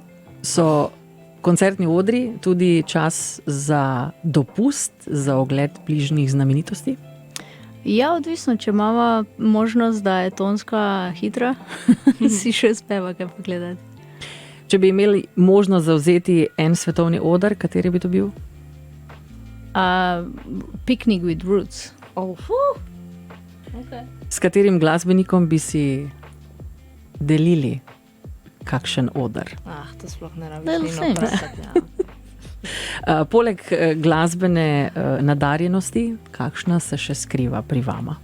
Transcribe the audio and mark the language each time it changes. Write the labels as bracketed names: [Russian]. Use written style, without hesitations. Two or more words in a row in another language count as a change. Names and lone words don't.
[Slovenian] So koncertni odri tudi čas za dopust, za ogled bližnjih znamenitosti? Ja, odvisno, če imamo možnost, da je tonska hitra, si še uspeva kaj pogledati. Če bi imeli možnost zavzeti en svetovni oder, kateri bi to bil? Picnic with Roots. Okay. S katerim glasbenikom bi si delili kakšen oder? To sploh ne Little Sims. Poleg glasbene nadarjenosti, kakšna se še skriva pri vama?